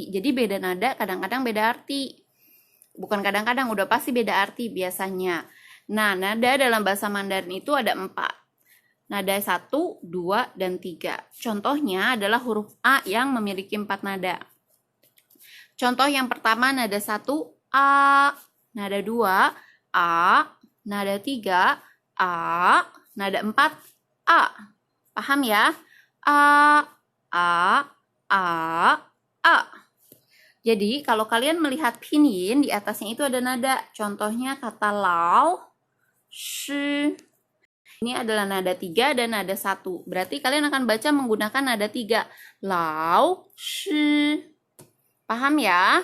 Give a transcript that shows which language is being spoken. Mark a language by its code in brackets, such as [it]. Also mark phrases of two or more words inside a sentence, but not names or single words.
[id] Jadi beda nada kadang-kadang beda arti. Bukan kadang-kadang, udah pasti beda arti biasanya. Nah, nada dalam bahasa Mandarin itu ada 4. Nada 1, 2, dan 3. Contohnya adalah huruf A yang memiliki 4 nada. Contoh yang pertama nada 1, A. Nada 2, A. Nada 3, A. Nada 4, A. Paham ya? A, A, A, A. Jadi kalau kalian melihat pinyin di atasnya itu ada nada. Contohnya kata lao, shi. Ini adalah nada 3 dan nada 1. Berarti kalian akan baca menggunakan nada 3. Lao, shi. Paham ya?